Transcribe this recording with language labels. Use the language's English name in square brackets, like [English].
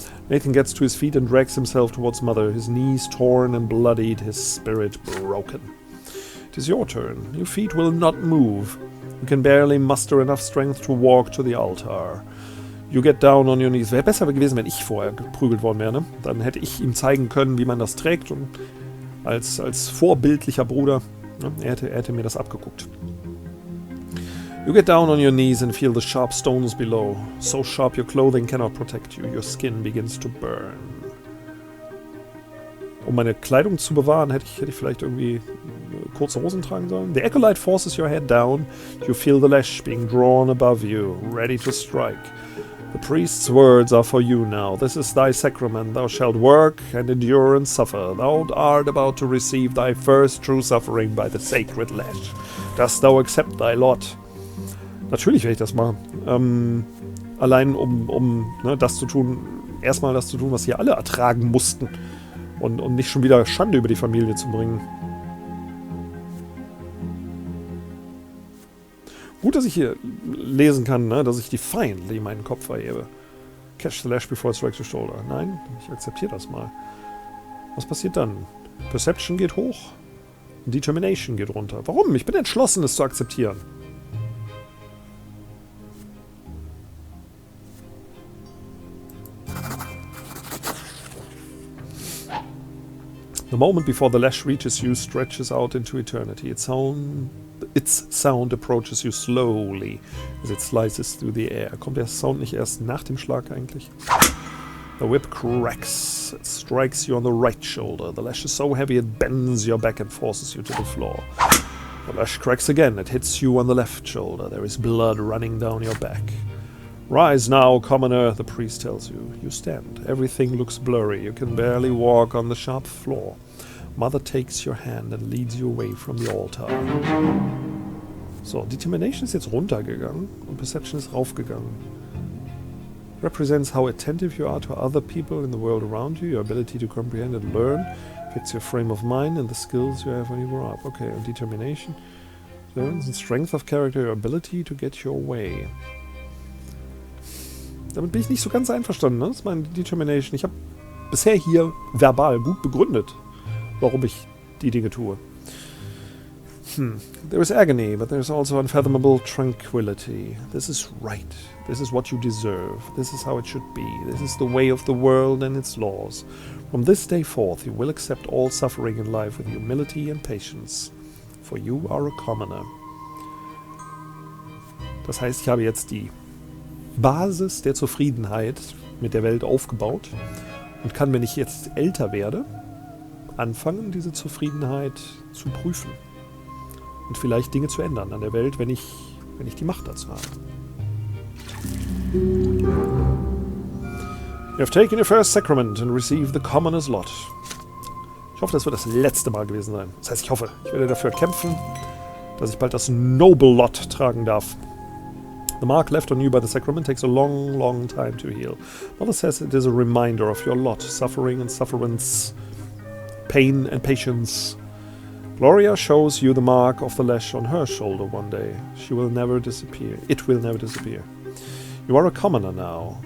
[English] Nathan gets to his feet and drags himself towards Mother, his knees torn and bloodied, his spirit broken. It is your turn. Your feet will not move. You can barely muster enough strength to walk to the altar. You get down on your knees. [German] Wäre besser gewesen, wenn ich vorher geprügelt worden wäre, ne? Dann hätte ich ihm zeigen können, wie man das trägt, und als vorbildlicher Bruder, ne? Er hätte mir das abgeguckt. [English] You get down on your knees and feel the sharp stones below. So sharp your clothing cannot protect you. Your skin begins to burn. [German] Um meine Kleidung zu bewahren, hätte ich vielleicht irgendwie kurze Hosen tragen sollen. [English] The acolyte forces your head down. You feel the lash being drawn above you, ready to strike. The priest's words are for you now. This is thy sacrament. Thou shalt work and endure and suffer. Thou art about to receive thy first true suffering by the sacred lash. Dost thou accept thy lot? [German] Natürlich werde ich das machen. Allein um das zu tun, erstmal das zu tun, was hier alle ertragen mussten. Und nicht schon wieder Schande über die Familie zu bringen. Gut, dass ich hier lesen kann, ne, dass ich die feindlich meinen Kopf verhebe. [English] Catch the lash before it strikes your shoulder. [German] Nein, ich akzeptiere das mal. Was passiert dann? Perception geht hoch. Determination geht runter. Warum? Ich bin entschlossen, es zu akzeptieren. [English] The moment before the lash reaches you stretches out into eternity. Its sound approaches you slowly as it slices through the air. [German] Kommt der Sound nicht erst nach dem Schlag eigentlich? [English] The whip cracks. It strikes you on the right shoulder. The lash is so heavy it bends your back and forces you to the floor. The lash cracks again. It hits you on the left shoulder. There is blood running down your back. Rise now, commoner, the priest tells you. You stand. Everything looks blurry. You can barely walk on the sharp floor. Mother takes your hand and leads you away from the altar. [German] So, Determination ist jetzt runtergegangen und Perception ist raufgegangen. [English] Represents how attentive you are to other people in the world around you, your ability to comprehend and learn, fits your frame of mind and the skills you have when you grow up. Okay, and Determination. Learns and strength of character, your ability to get your way. [German] Damit bin ich nicht so ganz einverstanden, ne? Das ist meine Determination. Ich habe bisher hier verbal gut begründet, warum ich die Dinge tue. [English] There is agony, but there is also unfathomable tranquility. This is right. This is what you deserve. This is how it should be. This is the way of the world and its laws. From this day forth, you will accept all suffering in life with humility and patience. For you are a commoner. [German] Das heißt, ich habe jetzt die Basis der Zufriedenheit mit der Welt aufgebaut und kann, wenn ich jetzt älter werde, anfangen, diese Zufriedenheit zu prüfen. Und vielleicht Dinge zu ändern an der Welt, wenn ich die Macht dazu habe. [English] You have taken your first sacrament and received the commoner's lot. [German] Ich hoffe, das wird das letzte Mal gewesen sein. Das heißt, ich werde dafür kämpfen, dass ich bald das Noble Lot tragen darf. [English] The mark left on you by the sacrament takes a long, long time to heal. Mother says it is a reminder of your lot, suffering and sufferance, pain and patience. Gloria shows you the mark of the lash on her shoulder one day. She will never disappear. It will never disappear. You are a commoner now.